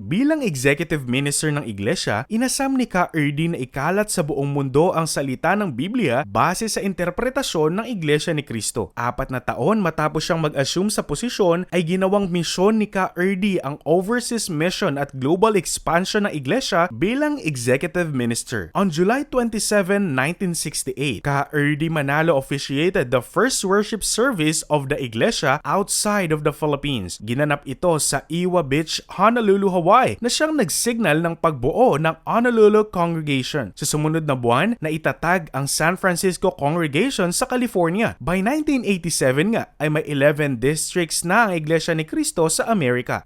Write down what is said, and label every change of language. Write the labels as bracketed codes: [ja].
[tl] Bilang executive minister ng Iglesia, inasam ni Ka Erdi na ikalat sa buong mundo ang salita ng Biblia base sa interpretasyon ng Iglesia ni Cristo. 4 na taon matapos siyang mag-assume sa posisyon ay ginawang misyon ni Ka Erdi ang overseas mission at global expansion ng Iglesia bilang executive minister. [en] On July 27, 1968, Ka Erdi Manalo officiated the first worship service of the Iglesia outside of the Philippines. [tl] Ginanap ito sa Iwa Beach, Honolulu, Hawaii, na siyang nagsignal ng pagbuo ng Honolulu Congregation. Sa sumunod na buwan, naitatag ang San Francisco Congregation sa California. By 1987 nga ay may 11 districts na ang Iglesia ni Cristo sa Amerika.